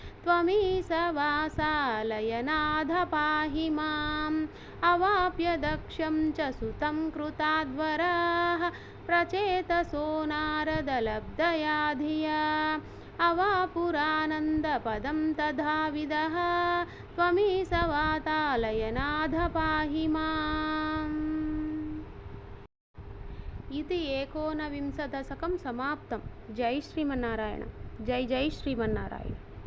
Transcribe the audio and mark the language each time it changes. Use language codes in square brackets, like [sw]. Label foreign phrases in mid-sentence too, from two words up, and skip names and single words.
[sa] त्वमीशवासालयनाथ पाहि माम् अवाप्य दक्षं च सुतं कृताद्वराः प्रचेतसो नारदलब्धया धिया अवापुरानन्दपदं तथाविदः त्वमीशवासालयनाथ पाहि माम्। [te] ఇది ఏకోనవింశ దశకం సమాప్తం. జై శ్రీమన్నారాయణ. జై జై శ్రీమన్నారాయణ.